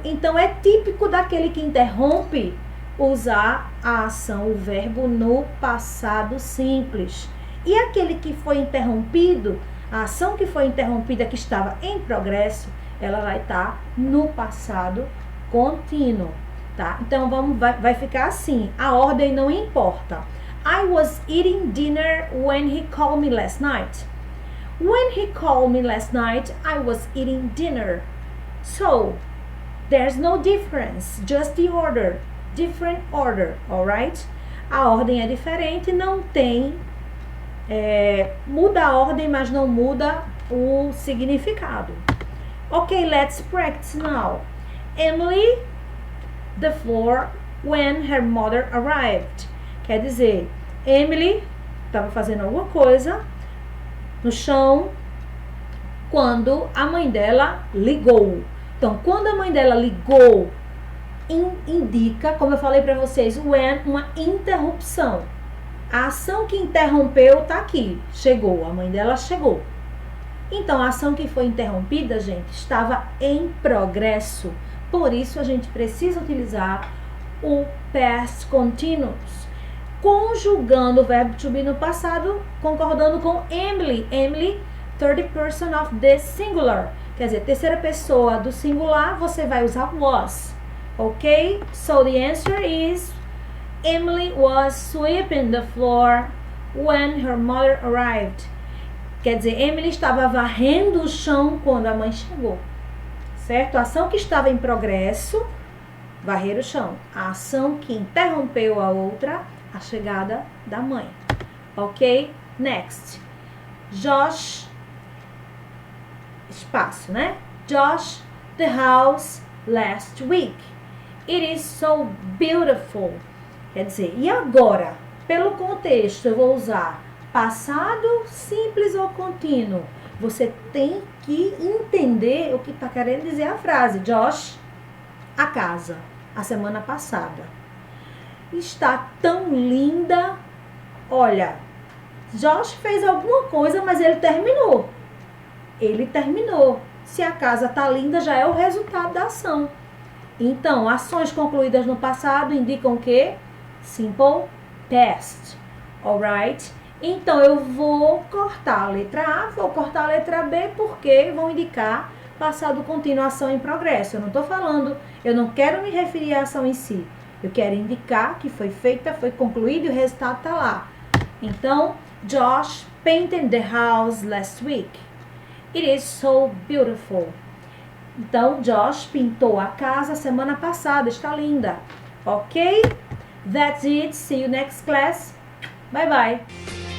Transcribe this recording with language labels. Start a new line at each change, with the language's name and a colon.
Portuguese: Então, é típico daquele que interrompe usar a ação, o verbo no passado simples. E aquele que foi interrompido, a ação que foi interrompida, que estava em progresso, ela vai estar no passado contínuo, tá? Então, vai ficar assim, a ordem não importa.
English: I was eating dinner when he called me last night. When he called me last night, I was eating dinner. So, there's no difference, just the order. Different order, alright?
Portuguese: A ordem é diferente, não tem... muda a ordem, mas não muda o significado.
English: Ok, let's practice now. Emily, the floor when her mother arrived.
Portuguese: Quer dizer, Emily estava fazendo alguma coisa no chão quando a mãe dela ligou. Então, quando a mãe dela ligou, indica, como eu falei para vocês, when, uma interrupção. A ação que interrompeu está aqui, chegou, a mãe dela chegou. Então, a ação que foi interrompida, gente, estava em progresso. Por isso, a gente precisa utilizar o past continuous, conjugando o verbo to be no passado, concordando com Emily.
English: Emily, third person of the singular.
Portuguese: Quer dizer, terceira pessoa do singular, você vai usar was. Ok?
English: So, the answer is Emily was sweeping the floor when her mother arrived.
Portuguese: Quer dizer, Emily estava varrendo o chão quando a mãe chegou. Certo? A ação que estava em progresso, varrer o chão. A ação que interrompeu a outra, a chegada da mãe. Ok? Next. Josh, espaço, né?
English: Josh, the house last week. It is so beautiful.
Portuguese: Quer dizer, e agora? Pelo contexto, eu vou usar passado, simples ou contínuo. Você tem que entender o que está querendo dizer a frase. Josh, a casa, a semana passada. Está tão linda. Olha, Josh fez alguma coisa, mas ele terminou. Ele terminou. Se a casa está linda, já é o resultado da ação. Então, ações concluídas no passado indicam o quê? Simple past. Alright? Então, eu vou cortar a letra A, vou cortar a letra B, porque vão indicar passado contínuo, ação em progresso. Eu não estou falando, eu não quero me referir à ação em si. Eu quero indicar que foi feita, foi concluído e o resultado está lá. Então,
English: Josh painted the house last week. It is so beautiful.
Portuguese: Então, Josh pintou a casa semana passada. Está linda.
English: Ok? That's it. See you next class. Bye bye.